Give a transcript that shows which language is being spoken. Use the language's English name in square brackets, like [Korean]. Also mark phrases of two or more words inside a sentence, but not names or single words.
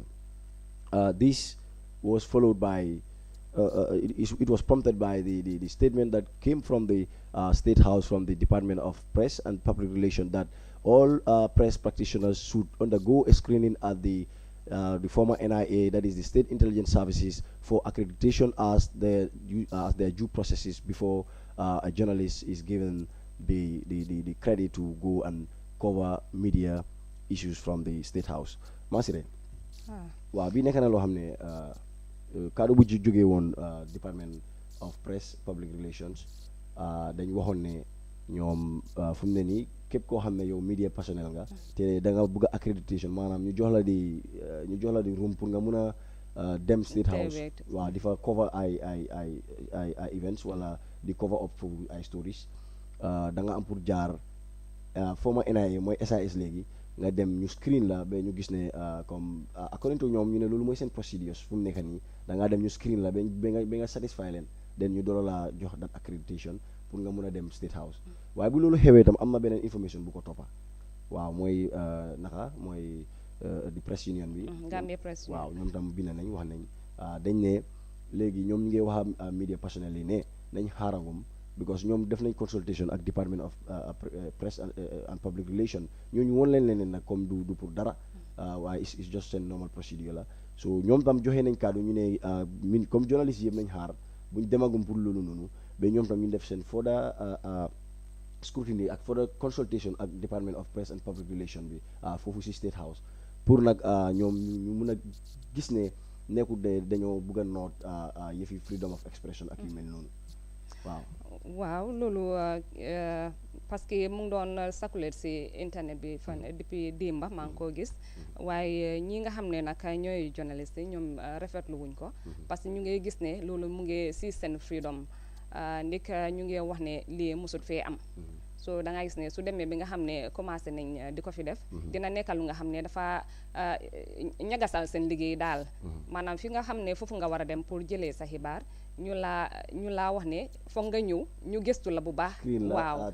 [English] This was followed by, it was prompted by the statement that came from the State House, from the Department of Press and Public Relations, that all press practitioners should undergo a screening at the former NIA, that is the State Intelligence Services, for accreditation as their due processes before a journalist is given the credit to go and cover media issues from the State House. [Wolof] Masire waaw bi nekk na loo xam ne kaddu bu jógee woon Department of Press Public Relations dañ waxoon ne ñoom fu mu ne nii képp koo xam ne yow [English] media personnel [Wolof] nga te da nga bëgg accreditation maanaam ñu jox la di room pour nga mun a dem State House waaw di fa cover ay events wala di [English] cover up [Wolof] for ay stories da nga am pour jaar former NIA mooy SIS léegi nga dem ñu screen la ba ñu gis ne comme [English] according to [Wolof] ñoom ñu ne loolu mooy seen procedures fu mu nekk nii da ngaa dem ñu screen la ba nga satisfy leen den ñu doora la jox [English] that accreditation [Wolof] pour nga mun a dem State House waaye bu loolu xewee itam am na beneen information bu ko toppa waaw mooy mooy di press union bi Gambia Press Union waaw ñoom tam bind nañ wax nañ dañ ne léegi ñoom ñu ngi wax [English] media personnel [Wolof] yi ne nañ xaarangum because ñoom def nañ consultation ak Department of Press and Public Relations ñooñu woon leen nag comme du pour dara waaye [English] it's just [Wolof] seen [English] normal procedure [Wolof] la so ñoom tam joxe nañ kàddu ñu ne comme journaliste yëpp nañ xaar buñ demagum pour loolu noonu ba ñoom tam ñu def seen [English] further scrutiny [Wolof] ak [English] further consultation [Wolof] ak Department of Press and Public Relations bi foofu si State House pour nag ñoom ñu mun a gis ne nekkul de dañoo bëgg a noot yëfi [English] freedom of expression [Wolof] ak yu mel noonu waaw loolu parce que mu ngi doon circuler si internet bi fan depuis démba maa ngi koo gis waaye ñi nga xam ne nag ñooy journaliste yi ñoom rafetlu wuñ ko parce que ñu ngi gis ne loolu mu ngi si seen freedom ndik ñu ngi wax ne lii musut fee am so da nga gis ne su demee bi nga xam ne commencé nañ di ko fi def dina nekkal lu nga xam ne dafa ñagasal seen liggéey daal maanaam fi nga xam ne foofu nga war a dem pour jëlee sa xibaar ñu laa wax ne foog nga ñëw ñu gëstu la bu baax waaw